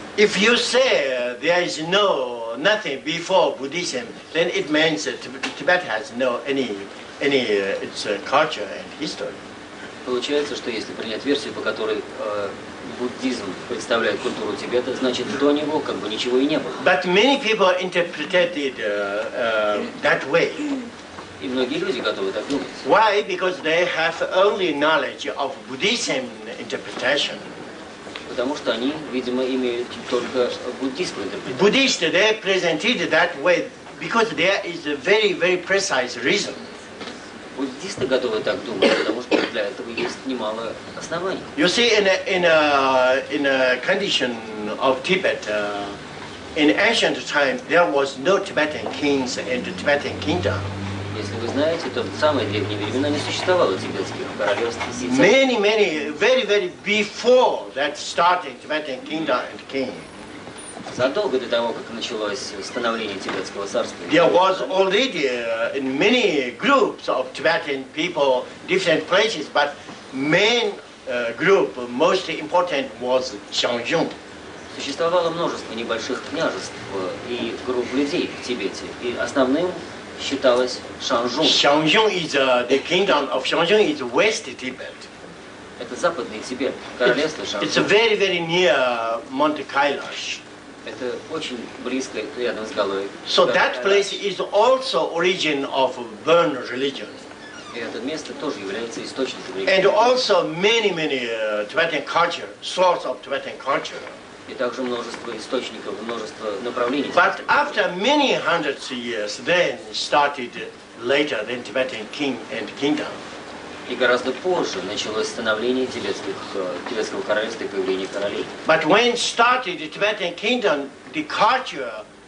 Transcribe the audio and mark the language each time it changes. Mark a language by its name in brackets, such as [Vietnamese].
[English] If you say there is nothing before Buddhism, then it means that Tibet has no any its culture and history. [Russian] Получается, что если принять версию, по которой буддизм представляет культуру Тибета, значит до него как бы ничего и не было. [English] But many people interpreted it that way. [Russian] И многие люди готовы так думать. [English] Why? Because they have only knowledge of Buddhism interpretation. [Russian] Потому что они, видимо, имеют только буддийскую интерпретацию. [English] Buddhists, they presented that way because there is a very precise reason. [Russian] Буддисты готовы так думать, потому что для этого есть немало оснований. [English] You see, in a condition of Tibet, in ancient time, there was no Tibetan kings and Tibetan kingdom. [Russian] Если вы знаете, то в самые древние времена не существовало тибетских королевств и царств. [English] Many, very before that starting Tibetan kingdom and king. [Russian] Задолго до того, как началось становление тибетского царства, [English] There was already in many groups of Tibetan people, different places, but main group, most important was Xiangyun. [Russian] существовало множество небольших княжеств и групп людей в Тибете, и основным считалось Шанжун. [English] Xiangyun is the kingdom of Xiangyun is West Tibet. [Russian] Это западный Тибет, королевство [English] It's [Russian] Шанжун. [English] very near Mount Kailash. [Russian] Это очень близко рядом с горой. [English] So that place is also origin of Burn religion. [Russian] И это место тоже является источником [English] And [Russian] религии. [English] also many Tibetan culture, source of Tibetan culture. [Russian] И также множество источников, множество направлений. [English] But after many hundreds of years, then started later than Tibetan king and kingdom. [Russian] И гораздо позже началось становление тибетского королевства и появление королей. [English] But when started the Tibetan kingdom, the culture